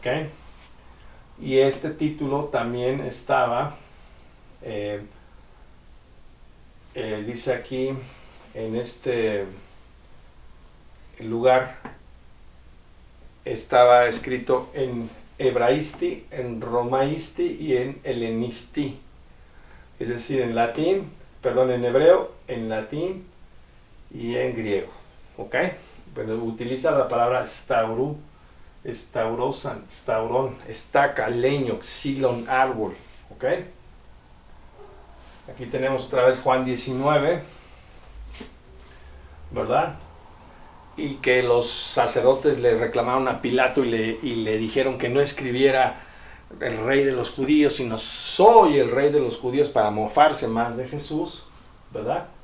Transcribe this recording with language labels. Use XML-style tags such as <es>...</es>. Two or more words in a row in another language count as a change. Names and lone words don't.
<es>Y este título también estaba, dice aquí, en este lugar, estaba escrito en hebraisti, en romaisti y en helenisti. Es decir, en hebreo, en latín y en griego. ¿Ok? Pero utiliza la palabra</es> <el>σταυρού, εσταύρωσαν, σταυρόν,</el> <es>estaca, leño, xilon, árbol. ¿Ok? Aquí tenemos otra vez Juan 19, ¿verdad? Y que los sacerdotes le reclamaron a Pilato y le dijeron que no escribiera el rey de los judíos, sino soy el rey de los judíos, para mofarse más de Jesús, ¿verdad?</es>